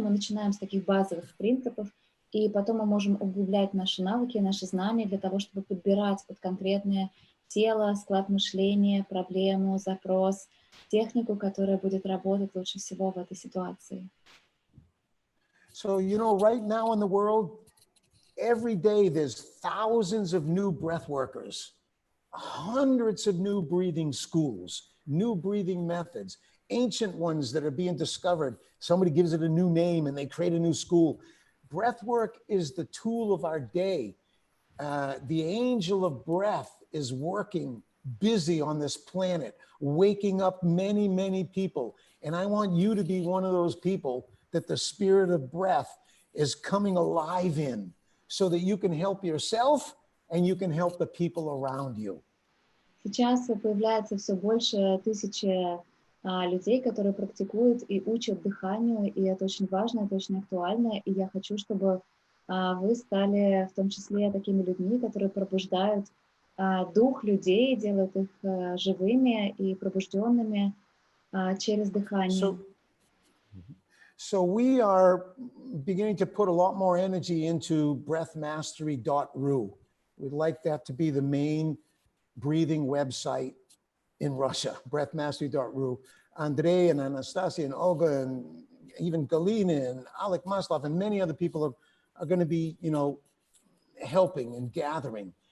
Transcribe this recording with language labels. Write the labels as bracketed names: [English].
[Russian] Мы начинаем с таких базовых принципов, и потом мы можем углублять наши навыки, наши знания для того, чтобы подбирать под конкретное тело, склад мышления, проблему, запрос, технику, которая будет работать лучше всего в этой ситуации. [English] So, you know, right now in the world, every day there's thousands of new breath workers, hundreds of new breathing schools, new breathing methods, ancient ones that are being discovered. Somebody gives it a new name and they create a new school. Breath work is the tool of our day. The angel of breath is working busy on this planet, waking up many, many people. And I want you to be one of those people that the spirit of breath is coming alive in so that you can help yourself and you can help the people around you. [Russian] Сейчас появляется все больше тысячи людей, которые практикуют и учат дыханию, и это очень важно, это очень актуально, и я хочу, чтобы вы стали в том числе такими людьми, которые пробуждают дух людей, делают их живыми и пробужденными через дыхание. [English] So we are beginning to put a lot more energy into breathmastery.ru. We'd like that to be the main breathing website in Russia, breathmastery.ru. Andrei and Anastasia and Olga and even Galina and Alec Maslov and many other people are going to be, you know, helping and gathering.